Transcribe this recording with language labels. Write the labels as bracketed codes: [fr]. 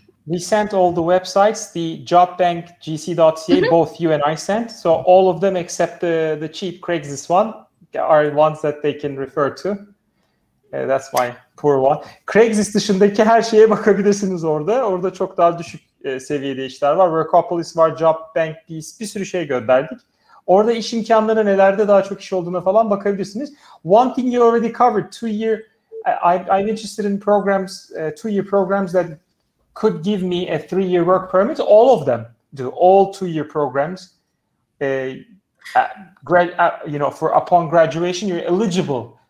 [en] We sent all the websites, the jobbankgc.ca, both you and I sent. So all of them except the cheap Craigslist one are ones that they can refer to. That's my poor one. [tr] Craigslist dışındaki her şeye bakabilirsiniz orada. Orada çok daha düşük seviyede işler var. Workopolis var, Jobbank, bir sürü şey gönderdik. Orada iş imkanları nelerde daha çok iş olduğuna falan bakabilirsiniz. [en] One thing you already covered, 2-year, I'm interested in programs, 2-year programs that could give me a 3-year work permit. All of them do. All 2-year programs. Upon graduation, you're eligible.